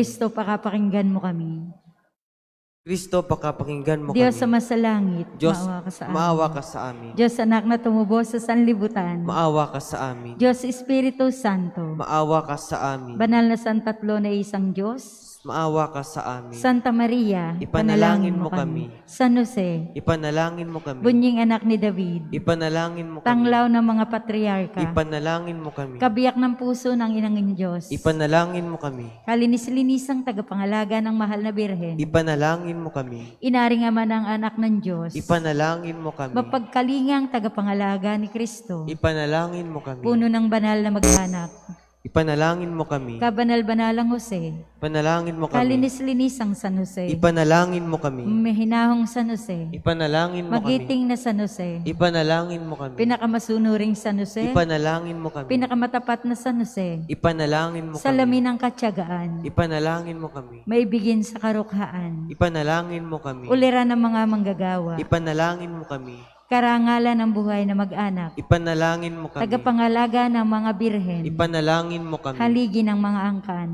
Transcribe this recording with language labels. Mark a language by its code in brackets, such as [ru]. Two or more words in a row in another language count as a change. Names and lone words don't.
[tl] Kristo, pakapakinggan mo kami. Kristo, pakapakinggan mo Diyos kami. sa masalangit, Diyos, maawa ka sa amin. maawa ka sa amin. Diyos anak na tumubo sa sanlibutan. Maawa ka sa amin. Diyos Espiritu Santo. Maawa ka sa amin. Banal na Santatlo na isang Diyos. Maawa ka sa amin. Santa Maria, Ipanalangin mo kami. San Jose, Ipanalangin mo kami. bunying anak ni David. Ipanalangin mo kami. Tanglaw ng mga patriarka. Ipanalangin mo kami. Kabiyak ng puso ng inangin Diyos. Ipanalangin mo kami. Kalinis-linisang tagapangalaga ng mahal na Birhen. Ipanalangin mo kami. Inaring ama ng anak ng Diyos. Ipanalangin mo kami. Mapagkalingang tagapangalaga ni Kristo. Ipanalangin mo kami. Puno ng banal na mag-anak. Ipanalangin mo kami. Kabanal-banalang Jose. Ipanalangin mo kami. Kalinis-linisang San Jose. Ipanalangin mo kami. Mahinahong San Jose. Ipanalangin mo kami. Magiting na San Jose. Ipanalangin mo kami. Pinakamasunuring San Jose. Ipanalangin mo kami. Pinakamatapat na San Jose. Ipanalangin mo kami. Salamin ng katyagaan. Ipanalangin mo kami. Maibigin sa karukhaan. Ipanalangin mo kami. Uliran ng mga manggagawa. Ipanalangin mo kami. Karangalan ng buhay na mag-anak. Ipanalangin mo kami. Tagapangalaga ng mga birhen. Ipanalangin mo kami. Haligi ng mga angkan.